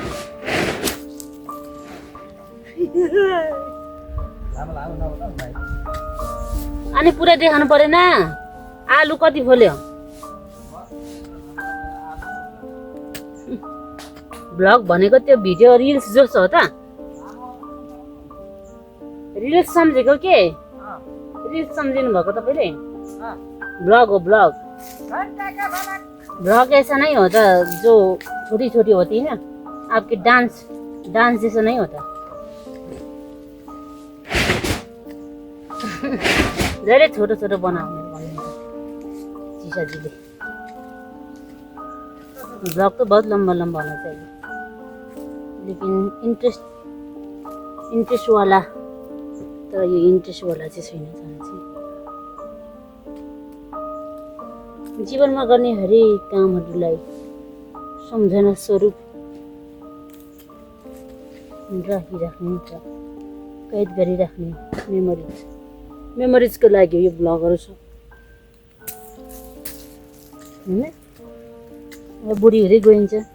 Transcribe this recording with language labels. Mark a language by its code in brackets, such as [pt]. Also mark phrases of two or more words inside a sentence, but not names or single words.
[ne] अनि पुरै देखाउनु परेन आलु कति फोल्यो भ्लग भनेको त्यो [en] video reels [ne] जस्तो हो त रिल्स सम्झेको के रिल्स सम्झिनु भएको तपाईँले ब्लॉग हो ब्लॉग [hi] ब्लॉग ऐसा नहीं होता जो छोटी छोटी होती है ना आपकी डांस जैसा नहीं होता [ne] जरे छोटो छोटो बनाउने जीजा जी ले [hi] ब्लॉग तो बहुत लंबा लंबा होना चाहिए लेकिन इंटरेस्ट वाला [ne] तर यो इंटरेस्ट वाला चाहिँ छैन जीवनमा गर्ने हरेक कामहरूलाई सम्झना स्वरूप राखिराख्ने र कैद गरिराख्ने मेमोरिजको लागि यो ब्लगहरू छ हैन अब बुढी हुँदै गइन्छ